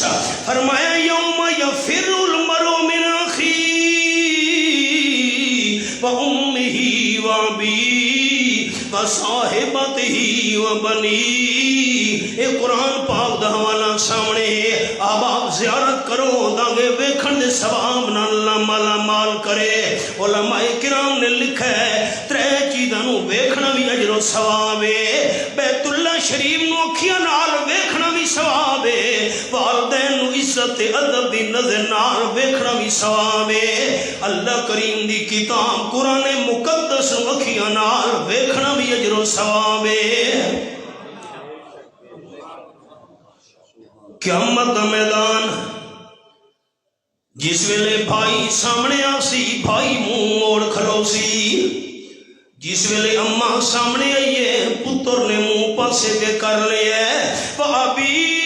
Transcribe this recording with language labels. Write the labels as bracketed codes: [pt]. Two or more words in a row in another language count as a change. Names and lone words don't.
[ar] فرمایا یوم یفر المرء من اخیہ وامہ وابیہ وصاحبتہ وبنیہ۔ [pa] اے قرآن پاک دا حوالہ سامنے ہے۔ [ur] اب آپ زیارت کرو [pa] تاکہ ویکھن دے ثواب نال اللہ مالا مال کرے۔ [ur] علماء کرام نے لکھا ہے [pa] 3 چیزاں نو ویکھنا بھی اجر و ثواب ہے۔ بیت اللہ شریف نو اکھیاں نال ویکھنا بھی ثواب ہے، والدین نو عزت ادب دی نظر نال ویکھنا بھی ثواب ہے۔ اللہ کریم دی کتاب قرآن مقدس نو اکھیاں نال ویکھنا بھی اجر و ثواب ہے۔ قیامت دا میدان جس ویلے بھائی سامنے آسی، بھائی منہ موڑ کھلو سی، جس ویلے اماں سامنے آئیے پتر نے منہ پاسے دے کر لیا، بھابی